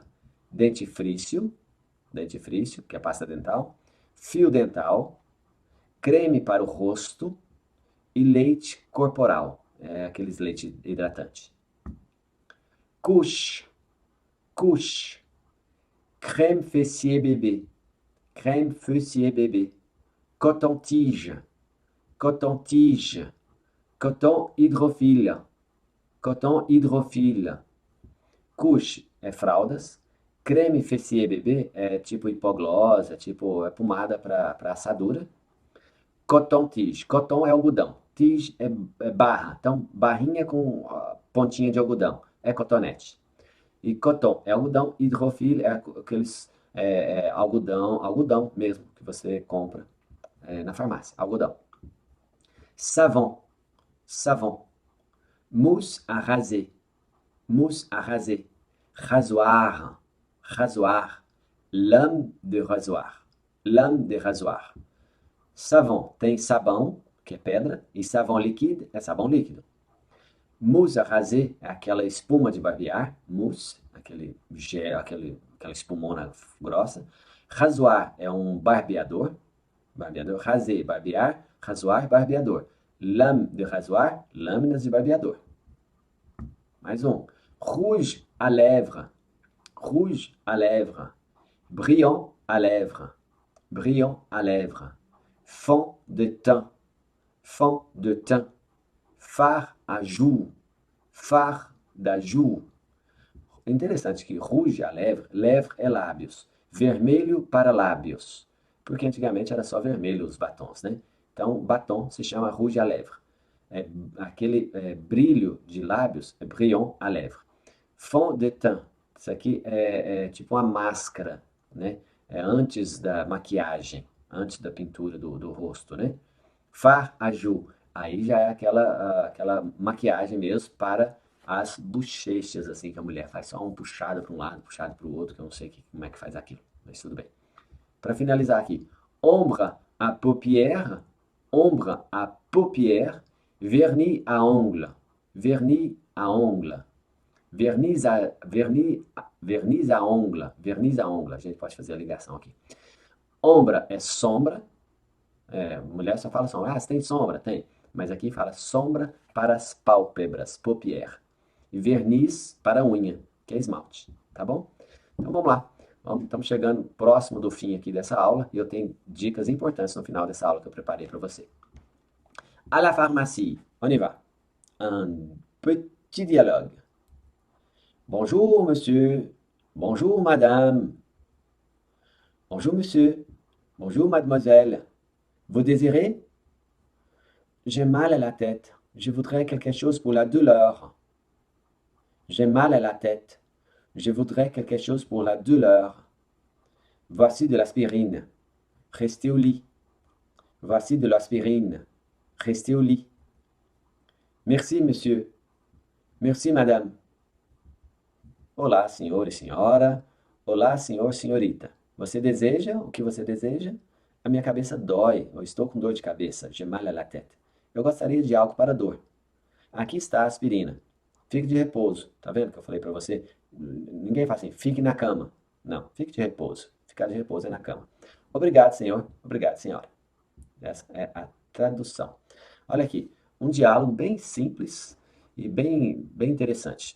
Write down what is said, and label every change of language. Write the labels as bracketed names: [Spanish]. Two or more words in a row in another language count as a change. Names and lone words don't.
[Portuguese] Dentifrício, dentifrício, que é pasta dental. Fio dental. Creme para o rosto. E leite corporal, aqueles leite hidratante. [French] Couche, couche. Crème fessier bébé, crème fessier bébé. Coton-tige, coton-tige. Coton hidrofile, coton hidrofile. [Portuguese] Couche é fraldas. [French] Creme fessier bebê [Portuguese] é tipo hipoglós, é tipo pomada para assadura. Coton-tige, coton é algodão. Tige é barra, então barrinha com pontinha de algodão, é cotonete. E coton é algodão, hidrofile é aqueles algodão mesmo que você compra na farmácia, algodão. [French] Savon, savon. Mousse à raser, mousse à raser. Rasoir, rasoir. Lame de rasoir, lame de rasoir. [Portuguese] Savon tem sabão, que é pedra, e savon líquido é sabão líquido. [French] Mousse à raser [Portuguese] é aquela espuma de barbear, mousse, aquele gel, aquela espumona grossa. Rasoir é um barbeador, barbeador. Raser, barbear. Rasoir, barbeador. [French] Lame de rasoir, [Portuguese] lâminas de barbeador. Mais um. [French] Rouge à lèvres, rouge à lèvres. Brillant à lèvres, brillant à lèvres. Fond de teint, fond de teint. Fard à jour, fard da jour. [Portuguese] É interessante que [French] rouge à lèvre, [Portuguese] lèvre é lábios, vermelho para lábios, porque antigamente era só vermelho os batons, né? Então, batom se chama [French] rouge à lèvre. [Portuguese] Aquele brilho de lábios é [French] brillant à lèvre. Fond de teint, [Portuguese] isso aqui é tipo uma máscara, né? É antes da maquiagem, antes da pintura do rosto, né? [French] Fard à jour, [Portuguese] aí já é aquela maquiagem mesmo para as bochechas, assim, que a mulher faz só um puxado para um lado, puxado para o outro, que eu não sei como é que faz aquilo, mas tudo bem. Para finalizar aqui, [French] ombre à paupière, ombre à paupière, vernis à ongles, vernis à ongles, vernis à ongles, vernis à ongles. [Portuguese] A gente pode fazer a ligação aqui. Ombra é sombra, mulher só fala sombra. Ah, você tem sombra? Tem. Mas aqui fala sombra para as pálpebras, paupière. E verniz para a unha, que é esmalte. Tá bom? Então vamos lá. Estamos chegando próximo do fim aqui dessa aula e eu tenho dicas importantes no final dessa aula que eu preparei para você. [French] À la pharmacie, on y va. Un petit dialogue. Bonjour, monsieur. Bonjour, madame. Bonjour, monsieur. Bonjour, mademoiselle. Vous désirez? J'ai mal à la tête. Je voudrais quelque chose pour la douleur. J'ai mal à la tête. Je voudrais quelque chose pour la douleur. Voici de l'aspirine. Restez au lit. Voici de l'aspirine. Restez au lit. Merci, monsieur. Merci, madame. [Portuguese] Olá, senhor e senhora. Olá, senhor, senhorita. Você deseja o que você deseja? A minha cabeça dói. Eu estou com dor de cabeça. [French] J'ai mal à la tête. [Portuguese] Eu gostaria de algo para dor. Aqui está a aspirina. Fique de repouso. Tá vendo que eu falei para você? Ninguém fala assim, fique na cama. Não, fique de repouso. Ficar de repouso é na cama. Obrigado, senhor. Obrigado, senhora. Essa é a tradução. Olha aqui, um diálogo bem simples e bem interessante.